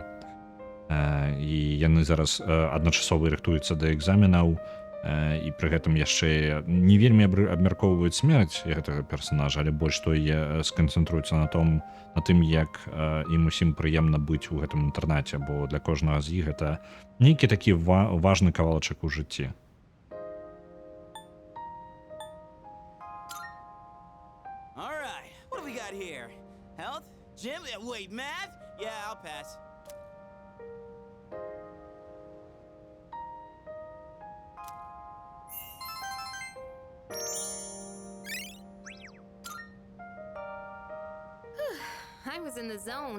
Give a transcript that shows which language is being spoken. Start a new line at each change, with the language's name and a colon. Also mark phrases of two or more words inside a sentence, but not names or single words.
Belarusian: І яны зараз адначасова рыхтуюцца да экзаменаў, і пры гэтым яшчэ не вельмі абмяркоўваюць смерць гэтага персанажа, але больш той сканцэнтруюцца на тым, як ім усім прыемна быць у гэтым інтэрнаце, бо для кожнага з іх гэта нейкі такі важны кавалачак у жыцці.
English: Alright, what do we got here? Health? Gym? Wait, math? Yeah, I'll pass. I was in the zone.